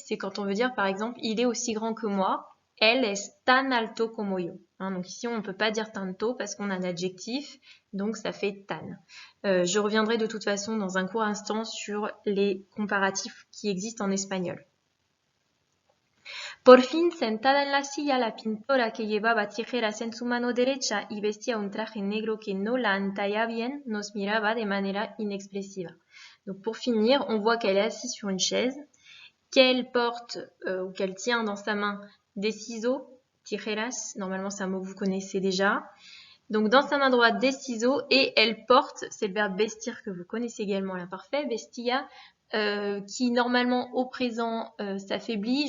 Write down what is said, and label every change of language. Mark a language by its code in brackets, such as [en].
[fr] C'est quand on veut dire, par exemple, il est aussi grand que moi. Elle es tan alto como yo. Hein, donc ici, on ne peut pas dire tanto parce qu'on a un adjectif, donc ça fait tan. Je reviendrai de toute façon dans un court instant sur les comparatifs qui existent en espagnol. [es] Por fin, sentada en la silla, la pintora, que llevaba tijeras en su mano derecha y vestía un traje negro que no la entallaba bien, nos miraba de manera inexpresiva. [fr] Donc pour finir, on voit qu'elle est assise sur une chaise, qu'elle porte ou qu'elle tient dans sa main des ciseaux, tijeras, normalement c'est un mot que vous connaissez déjà. Donc dans sa main droite des ciseaux et elle porte, c'est le verbe vestir que vous connaissez également à l'imparfait, vestia, qui normalement au présent s'affaiblit.